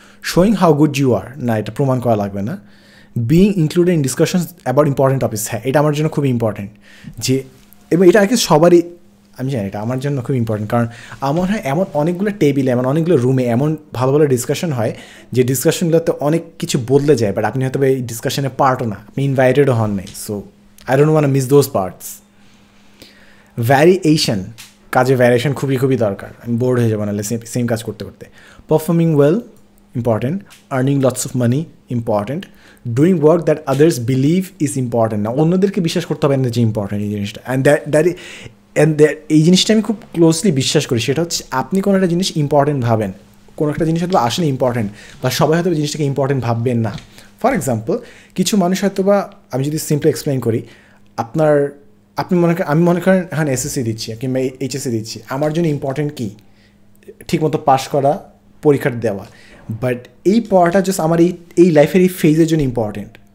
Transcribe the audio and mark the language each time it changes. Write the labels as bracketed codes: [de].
[en] showing how good you are, [bn] না এটা প্রমাণ করা লাগবে না। [en] being included in discussion about important topics, [bn] হ্যাঁ এটা আমার জন্য খুব ইম্পর্টেন্ট, যে এবং এটা আর কি সবারই, আমি জানি এটা আমার জন্য খুব ইম্পর্টেন্ট, কারণ আমার হয় এমন অনেকগুলো টেবিলে, এমন অনেকগুলো রুমে এমন ভালো ভালো ডিসকাশন হয় যে ডিসকাশনগুলোতে অনেক কিছু বদলে যায়, বাট আপনি হয়তো এই ডিসকাশনে পার্টও না, আপনি ইনভাইটেডও হন নাই, [en] So I don't want to miss those parts. [bn] Variation, কাজে ভ্যারিয়েশন খুবই খুবই দরকার, আমি বোর্ড হয়ে যাবো নাহলে সেম কাজ করতে করতে। [en] Performing well important. Earning lots of money, important. Doing work that others believe is important. [bn] না অন্যদেরকে বিশ্বাস করতে হবে না যে ইম্পর্টেন্ট এই জিনিসটা, অ্যান্ড এই জিনিসটা আমি খুব ক্লোজলি বিশ্বাস করি। সেটা হচ্ছে আপনি কোনো একটা জিনিস ইম্পর্টেন্ট ভাবেন, কোনো একটা জিনিস হয়তো আসলে ইম্পর্টেন্ট, বা সবাই হয়তো জিনিসটাকে ইম্পর্টেন্ট ভাববেন না। ফর এক্সাম্পল, কিছু মানুষ হয়তো বা, আমি যদি সিম্পলি এক্সপ্লেন করি, আপনি আমি মনে করেন হ্যাঁ এসএসসি দিচ্ছি কিংবা এইচএসসি দিচ্ছি, আমার জন্য ইম্পর্টেন্ট কী ঠিকমতো পাস করা, পরীক্ষাটা দেওয়া, বাট এই পড়াটা জাস্ট আমার এই লাইফের এই ফেজের জন্য ইম্পর্টেন্ট।